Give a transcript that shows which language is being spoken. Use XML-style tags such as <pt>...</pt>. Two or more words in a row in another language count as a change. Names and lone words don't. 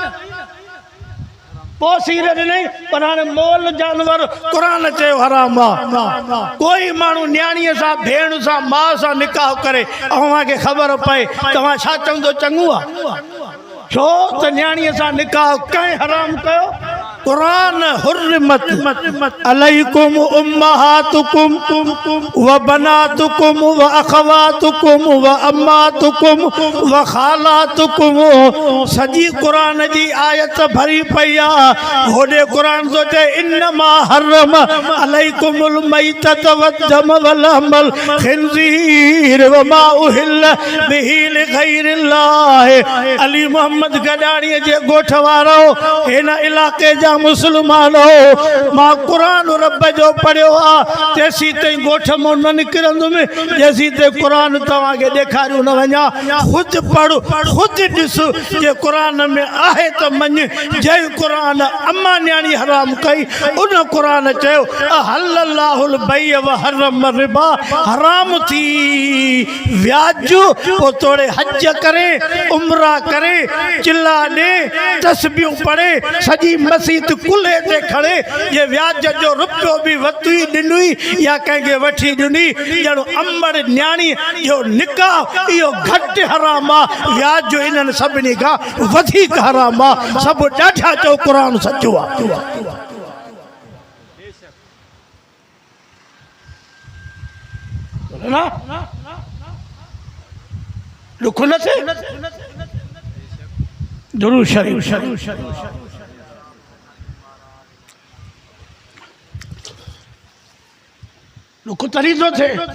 <sd>पोइ सीर ॾिनई पर हाणे मोल जानवर क़ुरान चयो हराम आहे कोई माण्हू न्याणीअ सां भेण सां माउ सां निकाह करे अव्हांखे ख़बर पए तव्हां छा चवंदो चङो आहे छो त न्याणीअ सां निकाह कंहिं हराम कयो कुरान</sd> <ar>حرمت عليكم أمهاتكم وبناتكم وأخواتكم وعماتكم وخالاتكم</ar> <sd>सजी कुरान जी आयत भरी पई आहे होॾे कुरान थो चए</sd> <ar>إنما حرم عليكم الميتة والدم ولحم الخنزير وما أهل به لغير الله</ar> <sd>अली मोहम्मद गडाणीअ जे ॻोठ वारो हिन इलाइक़े जा मुसलमान हो मां क़ुरान रब जो पढ़ियो आहे तेसी ताईं ॻोठ मां न निकिरंदुमि जेसी ताईं क़ुरान तव्हांखे ॾेखारियो न वञा ख़ुदि पढ़ ख़ुदि ॾिस जे क़ुरान में आहे त मञ जंहिं क़ुरान अम्मा न्याणी हराम कई उन क़ुरान चयो</sd> <ar>أحل الله البيع وحرم الربا</ar> <sd>हराम थी व्याज पोइ तोड़े हज करे उमरा करे चिल्ला ॾे तस्बीहूं पढ़े सॼी मसीत कुल्हे ते खड़े ये व्याज जो रुपयो बि वती ॾिनुई या कंहिंखे वठी ॾिनी ॼणो अंबड़ न्याणी जो निकाह इहो घटि हराम आहे व्याज जो इन्हनि सभिनी खां वधीक हराम आहे सभु ॾाढा चओ क़ुरान सचो आहे ॾुख न थिए दुरूद शरीफ ॾुख तरी थो थिए</sd>